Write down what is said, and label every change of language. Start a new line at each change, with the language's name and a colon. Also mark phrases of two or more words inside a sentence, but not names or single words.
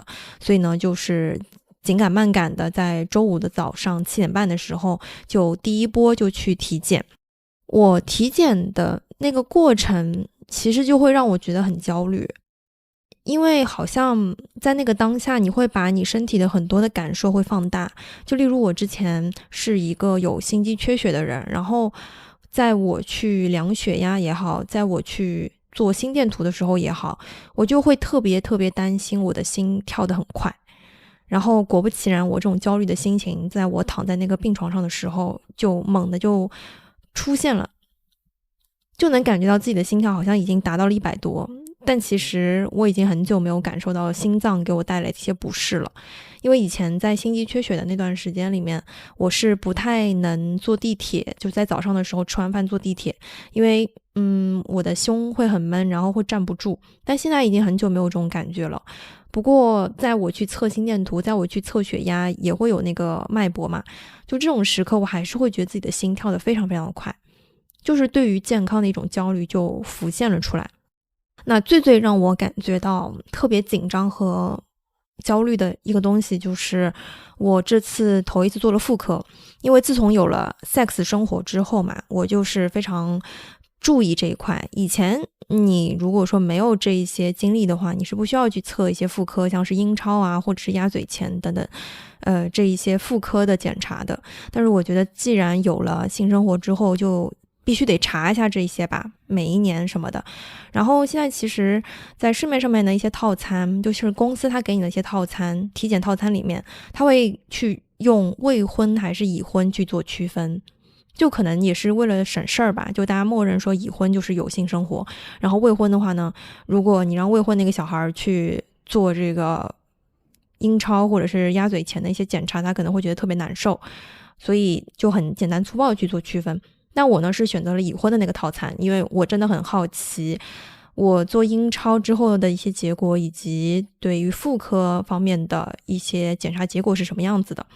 Chinese: 所以呢，就是緊趕慢趕的在周5的早上7點半的時候，就第一波就去體檢。我體檢的那個過程其實就會讓我覺得很焦慮，因為好像在那個當下，你會把你身體的很多的感受會放大。就例如我之前是一個有心肌缺血的人，然後在我去量血壓也好，在我去做心電圖的時候也好，我就會特別擔心我的心跳得很快。然後果不其然，我這種焦慮的心情在我躺在那個病床上的時候就猛地就出現了，就能感覺到自己的心跳好像已經達到了100多，但其實我已经很久沒有感受到心臟給我帶來的一些不適了。因為以前在心肌缺血的那段時間裡面，我是不太能坐地鐵，就在早上的時候吃完飯坐地鐵，因為我的胸會很悶，然後會站不住。但現在已經很久沒有這種感覺了。不過在我去測心電圖，在我去測血壓也會有那個脈搏嘛，就這種時刻我還是會覺得自己的心跳得非常的快，就是對於健康的一種焦慮就浮現了出來。那最讓我感覺到特別緊張和焦慮的一個東西，就是我這次頭一次做了婦科。因為自從有了 sex 生活之後嘛，我就是非常注意这一塊。以前你如果說沒有這一些經歷的話，你是不需要去測一些婦科，像是陰超啊，或者是鴨嘴鉗等等，這一些婦科的檢查的。但是我覺得既然有了性生活之後，就必須得查一下這些吧，每一年什麼的。然後現在其實在市面上面的一些套餐，就是公司它給你的一些套餐，體檢套餐裡面，它會去用未婚還是已婚去做區分。就可能也是為了省事兒吧，就大家默認說已婚就是有性生活，然後未婚的話呢，如果你讓未婚那個小孩去做這個陰超或者是鴨嘴鉗的一些檢查，他可能會覺得特別難受，所以就很簡單粗暴的去做區分。那我呢是選擇了已婚的那個套餐，因為我真的很好奇我做陰超之後的一些結果，以及對於婦科方面的一些檢查結果是什麼樣子的。